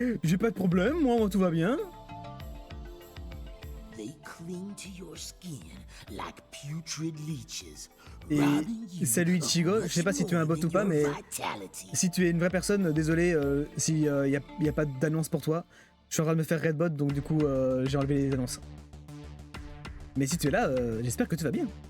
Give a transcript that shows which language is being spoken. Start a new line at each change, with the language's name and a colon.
French: J'ai pas de problème, moi, tout va bien.
English: They cling to your skin like putrid leeches.
French: Et salut Ichigo, je sais pas si tu es un bot ou pas, mais si tu es une vraie personne, désolé si y a pas d'annonce pour toi. Je suis en train de me faire redbot, donc du coup j'ai enlevé les annonces. Mais si tu es là, j'espère que tu vas bien.